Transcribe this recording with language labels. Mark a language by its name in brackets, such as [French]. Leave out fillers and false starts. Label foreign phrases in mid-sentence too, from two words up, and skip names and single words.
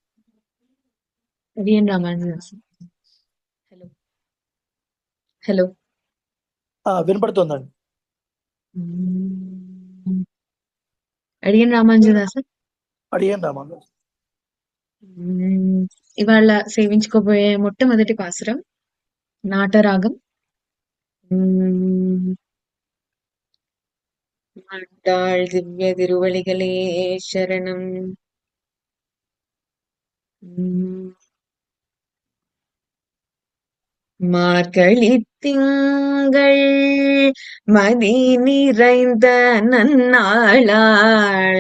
[Telugu] అడియన్ రామానుజదాసన్. హలో హలో, వినపడుతుందండి. అడియన్ రామానుజదాసన్. అడియన్ రామానుజదాసన్. ఇవాళ సేవించుకోబోయే మొట్టమొదటి పాసురం నాటరాగం. [Tamil] ஆண்டாள் திவ்ய திருவழிகளே சரணம். மார்கழித் திங்கள் மதி நிறைந்த நன்னாளாள்,